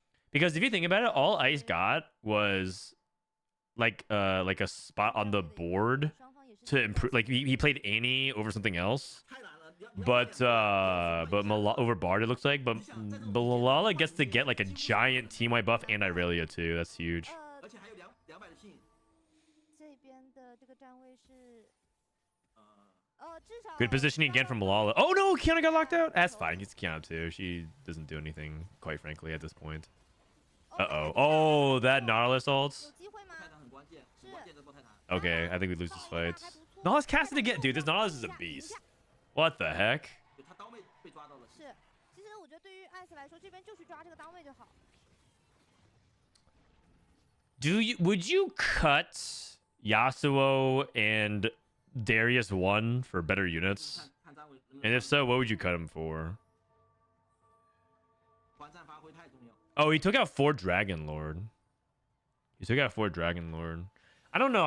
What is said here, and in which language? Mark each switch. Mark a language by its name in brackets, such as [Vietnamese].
[English] Because if you think about it, all Ice got was like a spot on the board to improve. Like he played Annie over something else. [Chinese] 太难了。 [English] But Malala over Bard it looks like. But Milala gets to get like a giant team wide buff and Irelia too. That's huge. [Chinese] 而且还有200的信。这边的这个站位是，至少 [English] Good positioning again from Milala. Oh no, Kiana got locked out. That's fine. It's Kiana too. She doesn't do anything, quite frankly, at this point. Uh-oh. Oh, that Nautilus ults. [Chinese] 有机会吗？泰坦很关键，很关键这波泰坦。 [English] Okay, I think we lose this fight. Nautilus casted again. Dude, this Nautilus is a beast. What the heck? [Chinese] 就他刀妹被抓到了。是，其实我觉得对于艾斯来说，这边就去抓这个单位就好。 [English] Would you cut Yasuo and Darius 1 for better units? [Chinese] 看站位。 [English] And if so, what would you cut him for? [Chinese] 团战发挥太重要。 [English] Oh, he took out 4 Dragon Lord. I don't know.